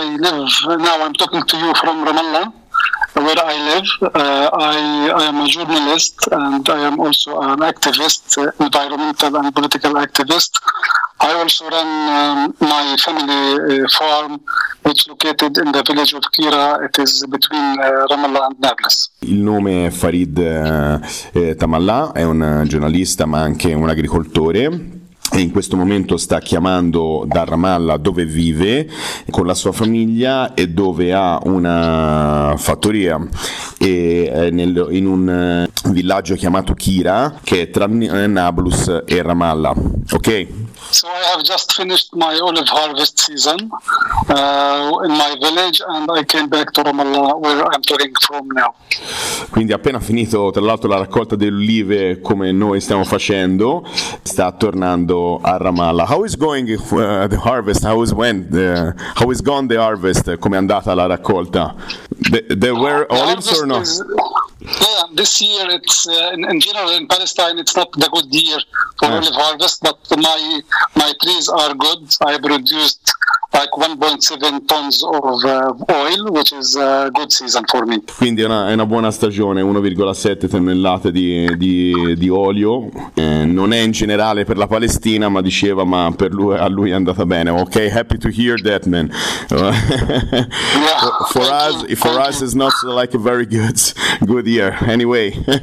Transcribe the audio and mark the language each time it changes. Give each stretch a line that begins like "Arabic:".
English: I live, now I'm talking to you from Ramallah, where I live. I am a journalist and I am also an activist, environmental and political activist. I also run my family farm, which is located in the village of Kira. It is between Ramallah and Nablus.
Italian: Il nome è Farid Tamalla, è un giornalista ma anche un agricoltore. E in questo momento sta chiamando da Ramallah, dove vive con la sua famiglia e dove ha una fattoria, e in un villaggio chiamato Kira, che è tra Nablus e Ramallah. Ok?
English: So I have just finished my olive harvest season in my village, and I came back to Ramallah, where I'm talking from now.
Italian: Quindi appena finito, tra l'altro, la raccolta delle olive, come noi stiamo facendo, sta tornando a Ramallah.
English: How is going the harvest? How is gone the harvest?
Italian: Come è andata la raccolta?
English: There were olives or not? This year it's in general in Palestine it's not the good year for olive harvest, but my trees are good. I produced like 1.7 tons of oil, which is a good season for me.
Italian: Quindi è una buona stagione, 1,7 tonnellate di olio. Non è in generale per la Palestina, ma diceva, ma per lui, a lui è andata bene.
English: Ok, happy to hear that, man. for us it's not like a very good year anyway.